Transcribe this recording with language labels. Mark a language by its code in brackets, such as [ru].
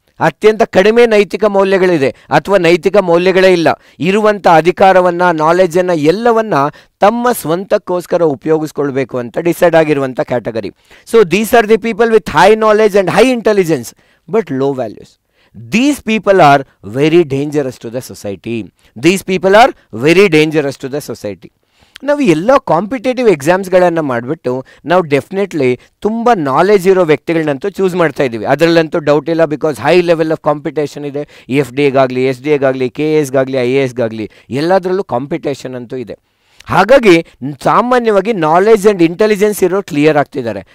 [kn] ಅತ್ಯಂತ ಕಡಿಮೆ ನೈತಿಕ ಮೌಲ್ಯಗಳಿದೆ ಅಥವಾ ನೈತಿಕ ಮೌಲ್ಯಗಳೇ ಇಲ್ಲ. ಇರುವಂಥ ಅಧಿಕಾರವನ್ನು, ನಾಲೆಜನ್ನು ಎಲ್ಲವನ್ನ ತಮ್ಮ ಸ್ವಂತಕ್ಕೋಸ್ಕರ ಉಪಯೋಗಿಸ್ಕೊಳ್ಬೇಕು ಅಂತ ಡಿಸೈಡ್ ಆಗಿರುವಂಥ category. [en] So these are the people with high knowledge and high intelligence but low values. These people are very dangerous to the society. These people are very dangerous to the society. [kn] ನಾವು ಎಲ್ಲ competitive ಎಕ್ಸಾಮ್ಸ್ಗಳನ್ನು ಮಾಡಿಬಿಟ್ಟು ನಾವು definitely ತುಂಬ knowledge ಇರೋ ವ್ಯಕ್ತಿಗಳನ್ನಂತೂ choose ಮಾಡ್ತಾ ಇದ್ದೀವಿ. ಅದರಲ್ಲಂತೂ doubt ಇಲ್ಲ. [en] because high level of competition [kn] ಇದೆ. FD-ಗಾಗಲಿ, SD-ಗಾಗಲಿ, KS-ಗಾಗಲಿ, IAS-ಗಾಗಲಿ ಎಲ್ಲದರಲ್ಲೂ ಕಾಂಪಿಟೇಷನ್ ಅಂತೂ ಇದೆ. ಹಾಗಾಗಿ ಸಾಮಾನ್ಯವಾಗಿ ನಾಲೆಜ್ ಆ್ಯಂಡ್ ಇಂಟೆಲಿಜೆನ್ಸ್ ಇರೋ ಕ್ಲಿಯರ್ ಆಗ್ತಿದ್ದಾರೆ.